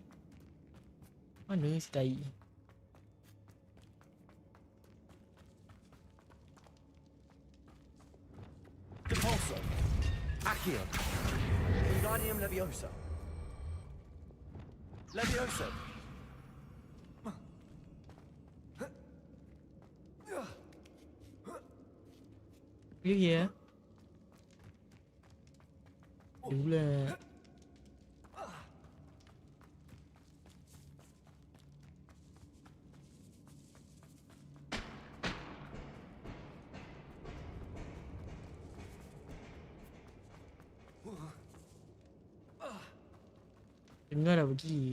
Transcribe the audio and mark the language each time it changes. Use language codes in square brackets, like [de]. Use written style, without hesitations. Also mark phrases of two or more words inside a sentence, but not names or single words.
[ms] Mana si tai? Repulso. Accio. Wingardium Leviosa. Levioso. [en] You here? [ms] Pula. Tengah dah pergi.